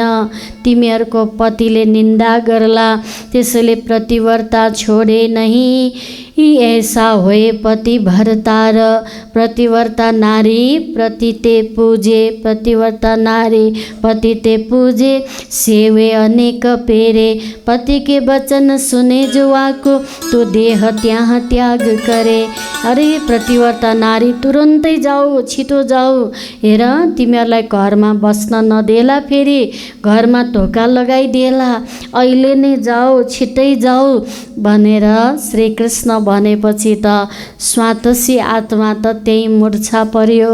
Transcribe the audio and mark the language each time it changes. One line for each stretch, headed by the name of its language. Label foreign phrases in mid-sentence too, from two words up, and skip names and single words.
Nepali: तिमीहरूको पतिले निन्दा गर्ला।
Hindi: त्यसैले प्रतिव्रता छोडे नहीं ही ऐसा होए पति भरतार, प्रतिव्रता नारी प्रति ते पूजे, प्रतिव्रता नारी पति ते पूजे, सेवे अनेक पेरे, पति के वचन सुने जो आको, तो देह त्यहाँ त्याग करे।
Nepali: अरे प्रतिव्रता नारी तुरन्तै जाऊ, छिटो जाऊ, हेर तिमीहरूलाई घरमा बस्न नदेला, फेरि घरमा ढोका लगाइदिएला, अहिले नै जाऊ, छिट्टै जाऊ भनेर श्रीकृष्ण भनेपछि त स्वातसी आत्मा त त्यही मूर्छा पर्यो।